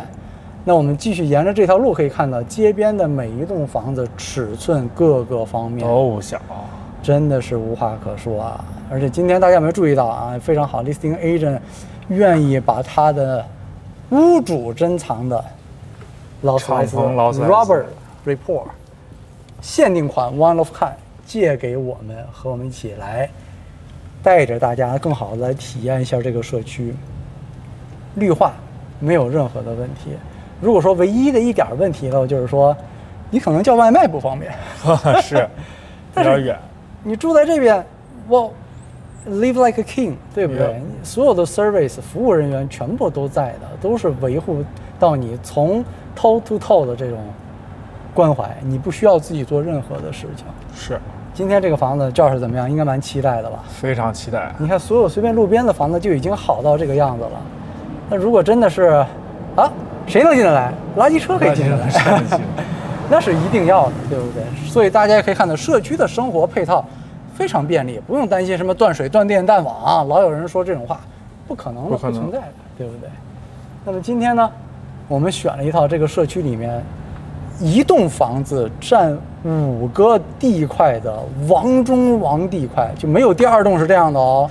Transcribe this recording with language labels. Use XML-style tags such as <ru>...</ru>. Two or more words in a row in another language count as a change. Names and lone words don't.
<zh>那我們繼續沿着這條路可以看到，街邊的每一棟房子尺寸各個方面都小，真的是無話可說啊！而且今天大家有沒有注意到啊？非常好 ，</zh> <en>listing agent</en> <zh>願意把他的屋主珍藏的勞斯萊斯 Robert Report 限定款</zh> <en>One of Kind</en> <zh>借給我們，和我們一起來。帶着大家更好的來體驗一下這個社區，綠化沒有任何的問題。如果說唯一的一點問題呢，就是說你可能叫外賣不方便，是，比較遠。你住在這邊，我</zh> <en>live like a king，</en> <zh>對不對？</zh> <en>Yeah.</en> <zh>所有的 service 服務人員全部都在的，都是維護到你從</zh> <en>toe to toe</en> <zh>的這種關懷，你不需要自己做任何的事情。是。今天這個房子趙是怎麼樣？應該蠻期待的吧？非常期待。你看，所有隨便路邊的房子就已經好到這個樣子了。那如果真的是，啊，誰能進得來？垃圾車可以進得來，那是一定要的，對不對？所以大家也可以看到，社區的生活配套非常便利，不用擔心什麼斷水、斷電、斷網啊。老有人說這種話，不可能的，不存在的，對不對？那麼今天呢，我們選了一套這個社區裡面。一棟房子佔5個地塊的王中王地塊，就沒有第二棟是這樣的哦。</zh>